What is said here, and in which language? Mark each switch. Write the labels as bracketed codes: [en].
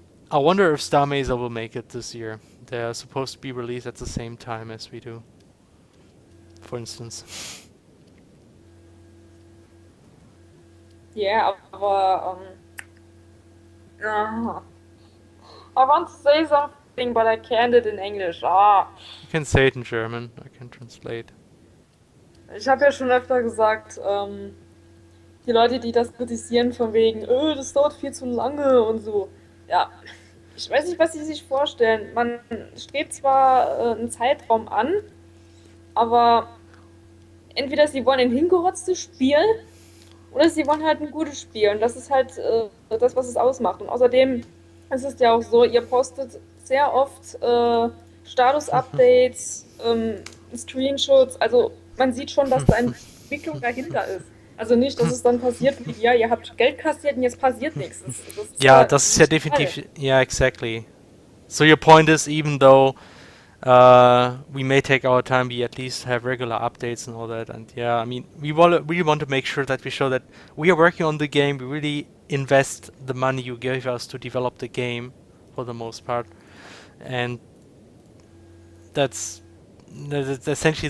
[en] I wonder if Star Mazer will make it this year. They're supposed to be released at the same time as we do, for instance. Yeah, aber ah, I want to say something, but I can't it in English. Ah. You can say it in German. I can translate. [de] Ich habe ja schon öfter gesagt, die Leute, die das kritisieren von wegen, das dauert viel zu lange und so. Ja, ich weiß nicht, was sie sich vorstellen. Man strebt zwar einen Zeitraum an, aber entweder sie wollen ein hingerotztes Spiel oder sie wollen halt ein gutes Spiel. Und das ist halt das, was es ausmacht. Und außerdem ist es ja auch so, ihr postet sehr oft Status-Updates, Screenshots. Also man sieht schon, dass da eine Entwicklung dahinter ist. Also nicht, dass es dann passiert, wie, ja, ihr habt Geld kassiert und jetzt passiert nichts. Das ist Ja, ja das ist ja nicht der Fall. [en] definitiv. Yeah, exactly. So your point is, even though we may take our time, we at least have regular updates and all that. And yeah, I mean, really want to make sure that we show that we are working on the game. We really invest the money you gave us to develop the game, for the most part, and that's essentially.